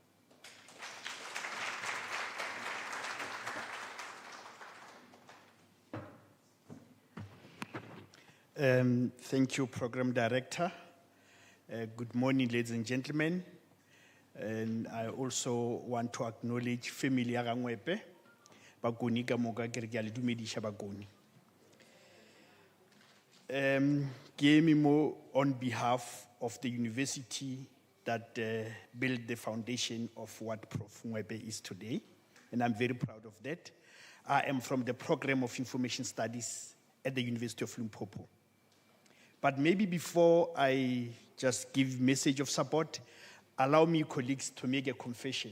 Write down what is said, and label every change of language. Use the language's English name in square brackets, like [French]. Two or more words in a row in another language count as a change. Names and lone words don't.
[English] Thank you, Program Director. Good morning, ladies and gentlemen. And I also want to acknowledge family [Northern Sotho] ya Ngoepe, Bakoni ka moka ke re ke a le dumedisha Bakoni. Ke eme mo [English] on behalf of the university that built the foundation of what Prof. Ngoepe is today, and I'm very proud of that. I am from the program of information studies at the University of Limpopo. But maybe before I just give message of support, allow me, colleagues, to make a confession.